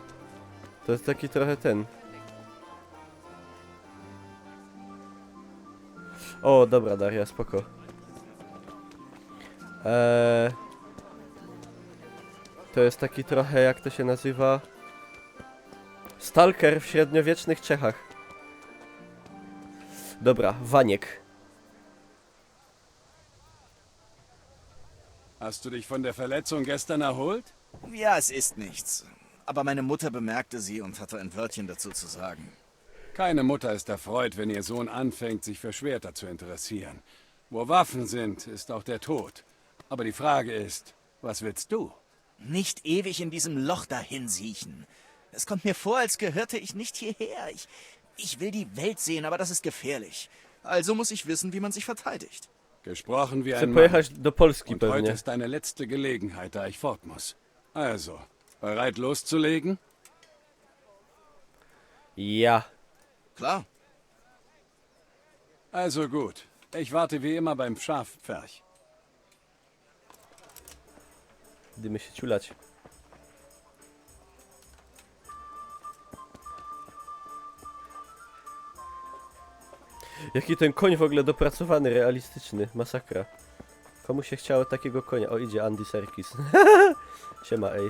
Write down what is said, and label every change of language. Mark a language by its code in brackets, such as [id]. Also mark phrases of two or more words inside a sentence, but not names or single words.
[pl] To jest taki trochę ten. O, dobra, Daria, spoko. To jest taki trochę, jak to się nazywa? Stalker w średniowiecznych Czechach. Dobra, Waniek. [de] Hast du dich von der Verletzung gestern erholt? Ja, es ist nichts. Aber meine Mutter bemerkte sie und hatte ein Wörtchen dazu zu sagen. Keine Mutter ist erfreut, wenn ihr Sohn anfängt, sich für Schwerter zu interessieren. Wo Waffen sind, ist auch der Tod. Aber die Frage ist, was willst du? Nicht ewig in diesem Loch dahin siechen. Es kommt mir vor, als gehörte ich nicht hierher. Ich will die Welt sehen, aber das ist gefährlich. Also muss ich wissen, wie man sich verteidigt. Gesprochen wie [pl] Chcę [de] ein Mann. [pl] pojechać do Polski [de] Und heute [pl] pewnie. [de] ist deine letzte Gelegenheit, da ich fort muss. Also, bereit loszulegen? Ja. Klar. Also gut. Ich warte wie immer beim Schafpferch. [pl] Idziemy się ciulać. Jaki ten koń w ogóle dopracowany, realistyczny. Masakra. Komu się chciało takiego konia? O, idzie Andy Serkis. Siema, ej.